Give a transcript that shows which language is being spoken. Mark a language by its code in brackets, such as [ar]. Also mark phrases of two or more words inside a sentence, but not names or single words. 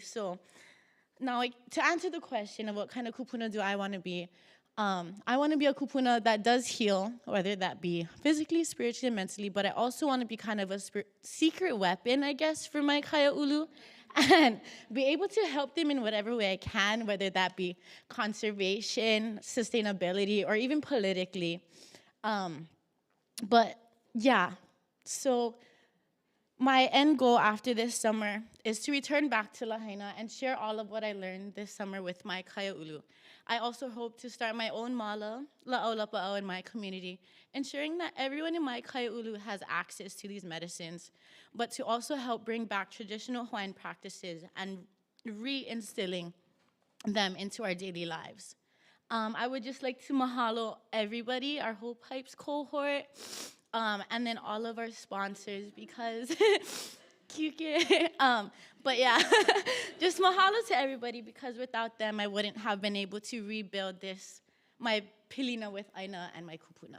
[en] So now, to answer the question of what kind of kupuna do I want to be, I want to be a kupuna that does heal, whether that be physically, spiritually, and mentally, but I also want to be kind of a secret weapon, I guess, for my kaia'ulu, and be able to help them in whatever way I can, whether that be conservation, sustainability, or even politically. But yeah, so my end goal after this summer is to return back to Lahaina and share all of what I learned this summer with my kaia'ulu. I also hope to start my own [haw] mala, la'au lapa'au, [en] in my community, ensuring that everyone in my kaia'ulu has access to these medicines, but to also help bring back traditional Hawaiian practices and reinstilling them into our daily lives. I would just like to mahalo everybody, our whole PIPES cohort, and then all of our sponsors, because but yeah, just mahalo to everybody, because without them, I wouldn't have been able to rebuild my pilina with Aina and my kupuna.